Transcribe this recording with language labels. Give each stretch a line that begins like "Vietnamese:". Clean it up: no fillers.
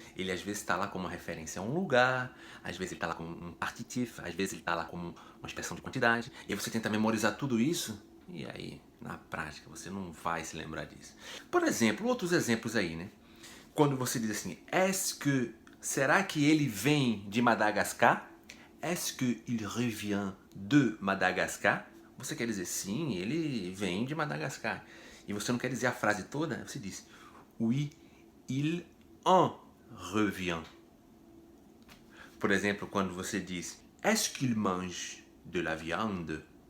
Portuguese: Ele às vezes está lá como uma referência a um lugar, às vezes ele está lá como um partitif, às vezes ele está lá como uma expressão de quantidade. E aí você tenta memorizar tudo isso, e aí, na prática, você não vai se lembrar disso. Por exemplo, outros exemplos aí, né? Quando você diz assim,
French: est-ce que,
Portuguese: será que ele vem de Madagascar?
French: Est-ce que il revient de Madagascar?
Portuguese: Você quer dizer, sim, ele vem de Madagascar. E você não quer dizer a frase toda, você diz,
French: oui, il en revient.
Portuguese: Por exemplo, quando você diz
French: est-ce qu'il mange de la viande?